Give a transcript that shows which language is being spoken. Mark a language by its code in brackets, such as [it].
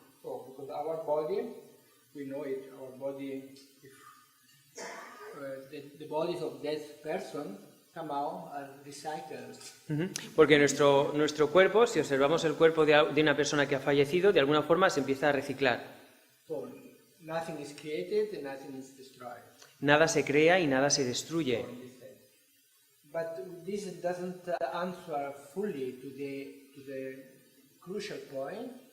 [en] So, because our body, we know it. Our body, if the bodies of dead person somehow are recycled. [es] Porque nuestro cuerpo, si observamos el cuerpo de una persona que ha fallecido, de alguna forma se empieza a reciclar. [en] So, nothing is created and nothing is destroyed. [es] Nada se crea y nada se destruye. [en] But this doesn't answer fully to the crucial point.